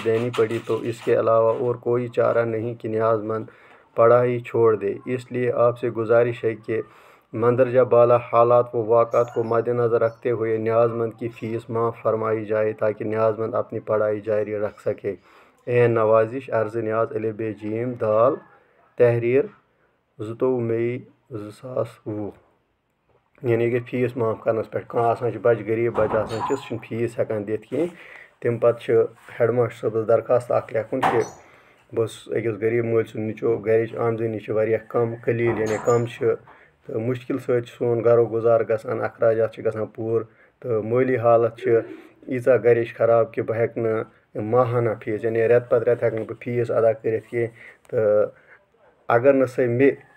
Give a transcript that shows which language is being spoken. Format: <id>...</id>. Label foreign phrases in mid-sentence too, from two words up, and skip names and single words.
<ur>دینی پڑی تو اس کے علاوہ اور کوئی چارہ نہیں کہ نیاز مند پڑھائی چھوڑ دے اس لیے آپ سے گزارش ہے کہ مندرجہ بالا حالات و واقعات کو مد نظر رکھتے ہوئے نیاز مند کی فیس معاف فرمائی جائے تاکہ نیاز مند اپنی پڑھائی جاری رکھ سکے عین نوازش عرض نیاز الف ب ج دال تحریر 22 مئی 2020 یعنی کہ فیس</ur> <ks>معاف کرنس پٮ۪ٹھ کانٛہہ آسان چھُ بچہِ غریٖب بچہِ آسان چھِ سُہ چھُنہٕ فیس ہٮ۪کان دِتھ کینٛہہ تمہِ پتہٕ چھُ</ks> <en>head master</en> <ks>صٲبس درخواست اکھ لیکھُن کہِ بہٕ اوسُس أکِس غریٖب مٲلۍ سُنٛد نیٚچوٗ گرِچ آمدنی چھِ واریاہ کم قلیٖل یعنی کم چھِ تہٕ مُشکل سۭتۍ چھُ سون گرو گُزارٕ گژھان اخراجات چھِ گژھان پوٗرٕ تہٕ مٲلی حالت چھِ ییٖژاہ گرِچ خراب کہِ بہٕ ہٮ۪کہٕ نہٕ ماہانہ فیس یعنی رٮ۪تہٕ پتہٕ رٮ۪تہٕ ہٮ۪کہٕ نہٕ بہٕ فیس ادا کٔرِتھ کینٛہہ تہٕ اگر نہٕ سۄ مےٚ</ks>